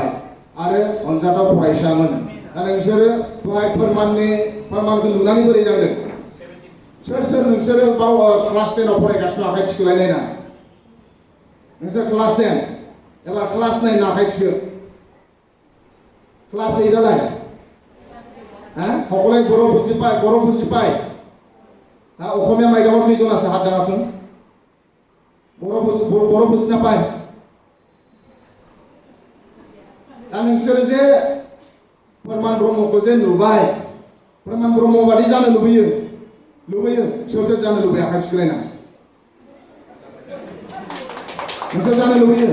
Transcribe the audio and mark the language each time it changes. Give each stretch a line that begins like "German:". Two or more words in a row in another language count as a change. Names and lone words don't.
Bodo: आरो अनजाथाव फरायसामोन, दा नोंसोरो दहाय फोरमानखौ नुनानै बोरै नांदों? सोर सोर नोंसोरो क्लास 10 आव फरायगासिनो आखाइ थिखोलायनाय ना? नोंसोर क्लास 10 एबार क्लास 9 आखाइ थिखो। क्लास 8 आलाय?
Assamese: সকলোৱে বৰ বুজি পায় অসমীয়া মাধ্যমত কেইজন আছে হাত দাঙাচোন। বৰ বুজি নাপায়?
Bodo: दा नोंसोर जे फोरमान ब्रह्मखौ जे नुबाय, फोरमान ब्रह्म बादि जानो लुबैयो सोर सोर जानो लुबैयो आखाइ थिखोलायना? नोंसोर जानो लुबैयो?